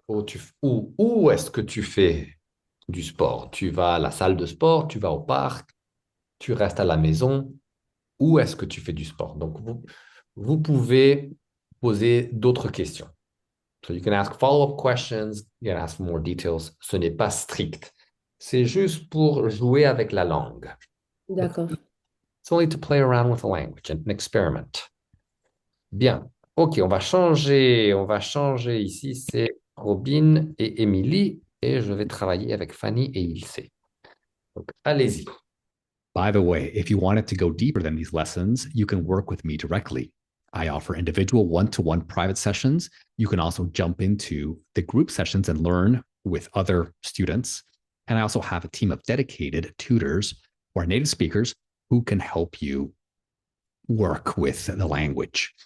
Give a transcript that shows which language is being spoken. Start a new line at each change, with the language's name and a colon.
French: Où est-ce que tu fais du sport? Tu vas à la salle de sport, tu vas au parc, tu restes à la maison. Où est-ce que tu fais du sport? Donc, vous pouvez poser d'autres questions.
English: So you can ask follow-up questions, you can ask more details.
French: Ce n'est pas strict. C'est juste pour jouer avec la langue. D'accord.
English: It's only to play around with the language and experiment.
French: Bien. OK, on va changer ici. C'est Robin et Émilie, et je vais travailler avec Fanny et Ilse. Donc, allez-y.
English: By the way, if you wanted to go deeper than these lessons, you can work with me directly. I offer individual one-to-one private sessions. You can also jump into the group sessions and learn with other students. And I also have a team of dedicated tutors or native speakers who can help you work with the language.